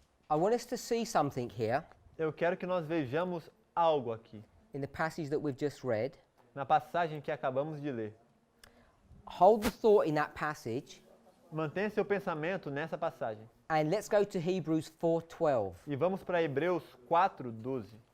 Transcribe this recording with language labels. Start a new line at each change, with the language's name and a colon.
English: I want us to see something here
Portuguese: Eu quero que nós vejamos algo aqui,
English: in the passage that we've just read.
Portuguese: na passagem que acabamos de ler.
English: Hold the thought in that passage,
Portuguese: Mantenha seu pensamento nessa passagem.
English: and let's go to Hebrews 4:12.
Portuguese: E vamos para Hebreus 4:12.